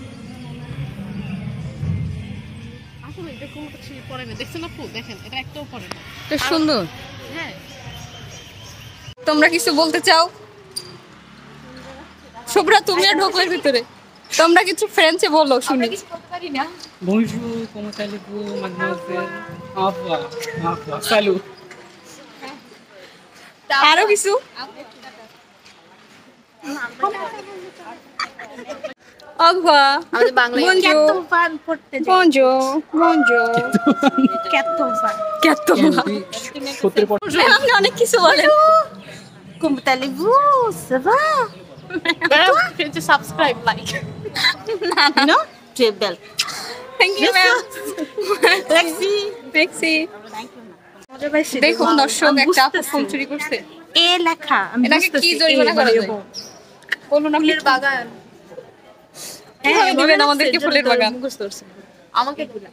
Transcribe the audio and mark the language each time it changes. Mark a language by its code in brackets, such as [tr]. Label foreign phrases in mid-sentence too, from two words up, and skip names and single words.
[bn] আসলে এটা কোনো কিছু পরে না দেখছেন না ফুল দেখেন এটা একটাও পরে না তো সুন্দর হ্যাঁ তোমরা কিছু বলতে চাও শুভ্রা তুমি আর ঢোকের ভিতরে তোমরা কিছু ফ্রেঞ্চে বলো শুনি [fr] Bonjour comment allez-vous mademoiselle au revoir salut [bn] আরো কিছু আগবা আমাদের বাংলায় [fr] bonjour [bn] সত্যের পর আপনি অনেক কিছু বলেন [fr] Comment allez-vous? Ça va? [en] subscribe like [fr] Non? Tu es belle. [en] thank you ma'am [fr] Merci. [bn] দেখছি দেখুন দর্শক একটা আপু ফুল চুরি করছে এ লেখা আমি এটাকে কি জরিমানা করা যায় বলুন আপনি বাগান কিভাবে দিবেন আমাদেরকে ফুলের বাগান? আমাকে